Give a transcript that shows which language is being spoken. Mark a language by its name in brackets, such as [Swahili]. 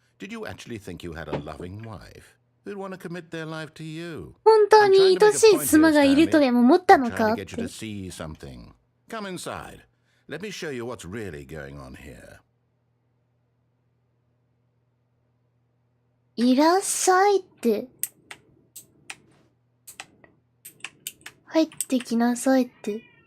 [English] Did you actually think you had a loving wife who'd want to commit their life to you? [Japanese] 本当に愛しい妻がいるとでも思ったのかって。 [English] Trying to get you to see something. Come inside. Let me show you what's really going on here. [Japanese] いらっしゃいって。入ってきなさいって。